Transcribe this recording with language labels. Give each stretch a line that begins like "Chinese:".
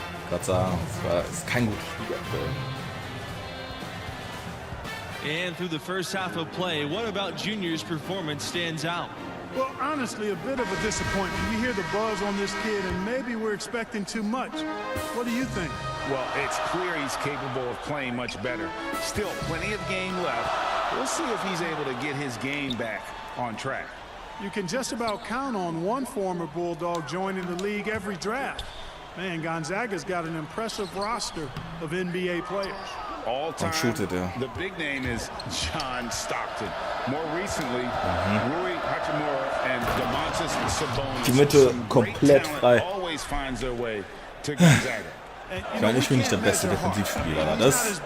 German: Gott sei Dank, es ist kein gutes Spiel aktuell.
English: And through the first half of play, what about Junior's performance stands out? Well, honestly, a bit of a disappointment. You hear the buzz on this kid, and maybe we're expecting too much. What do you think? Well, it's clear he's capable of playing much better. Still plenty of game left. We'll see if he's able to get his game back on track. You can just about count on one former Bulldog joining the league every draft. Man, Gonzaga's got an impressive roster of NBA players. All time, the big name is John Stockton. More recently, Rui Hachimura and Domantas Sabonis.
German: Die Mitte komplett frei.
English: Always finds their way to Gonzaga.
German: Ich meine, ich bin nicht der beste Defensivspieler, aber das...